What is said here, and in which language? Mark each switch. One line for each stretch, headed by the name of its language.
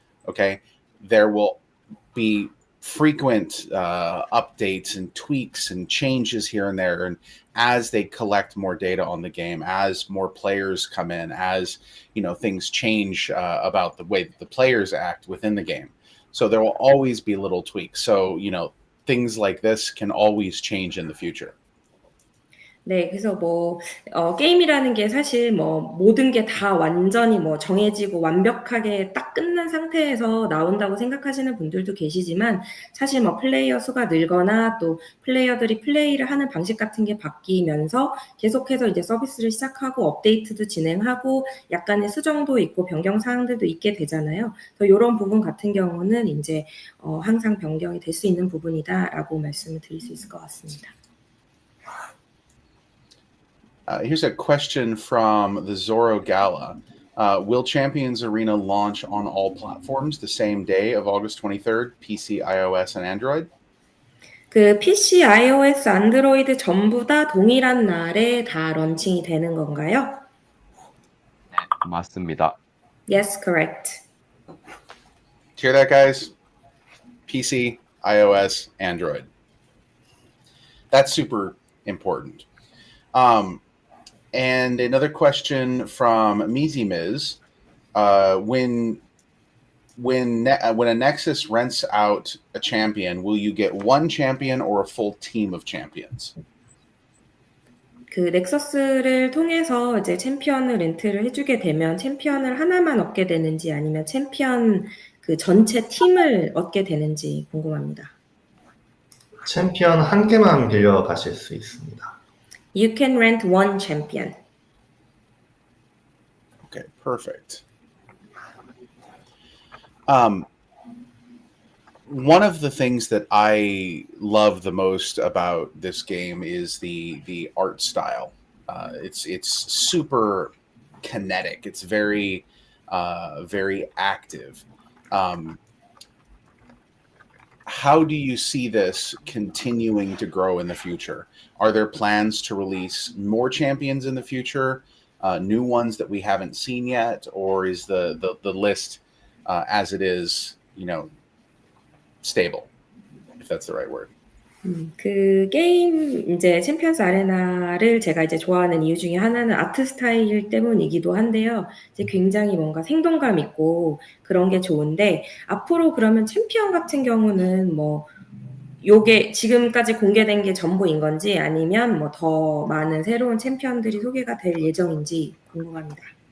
English: Okay, there will be frequent updates and tweaks and changes here and there, and as they collect more data on the game, as more players come in, as things change about the way that the players act within the game. So there will always be little tweaks. So things like this can always change in the future.
Korean: 네, 그래서 게임이라는 게 사실 모든 게 다 완전히 정해지고 완벽하게 딱 끝난 상태에서 나온다고 생각하시는 분들도 계시지만 사실 플레이어 수가 늘거나 또 플레이어들이 플레이를 하는 방식 같은 게 바뀌면서 계속해서 이제 서비스를 시작하고 업데이트도 진행하고 약간의 수정도 있고 변경 사항들도 있게 되잖아요. 그래서 이런 부분 같은 경우는 이제 항상 변경이 될 수 있는 부분이다라고 말씀을 드릴 수 있을 것 같습니다.
English: Here's a question from the Zorro Gala. Will Champions Arena launch on all platforms the same day of August 23rd, PC, iOS, and Android?
Korean: 그 PC, iOS, 안드로이드 전부 다 동일한 날에 다 런칭이 되는 건가요? 네, 맞습니다.
English: Yes, correct. Hear that, guys? PC, iOS, Android. That's super important. And another question from Mizi Miz. When a Nexus rents out a champion, will you get one champion or a full team of champions?
Korean: 그 넥서스를 통해서 이제 챔피언을 렌트를 해주게 되면 챔피언을 하나만 얻게 되는지 아니면 챔피언 그 전체 팀을 얻게 되는지 궁금합니다. 챔피언 한 개만 빌려 가실 수 있습니다.
English: You can rent one champion. Okay, perfect. One of the things that I love the most about this game is the art style. It's super kinetic. It's very very active. How do you see this continuing to grow in the future? Are there plans to release more champions in the future, new ones that we haven't seen yet, or is the list as it is, stable, if that's the right word?
Korean: 그 게임 이제 챔피언스 아레나를 제가 이제 좋아하는 이유 중에 하나는 아트 스타일 때문이기도 한데요. 이제 굉장히 뭔가 생동감 있고 그런 게 좋은데 앞으로 그러면 챔피언 같은 경우는 요게 지금까지 공개된 게 전부인 건지 아니면 더 많은 새로운 챔피언들이 소개가 될 예정인지 궁금합니다.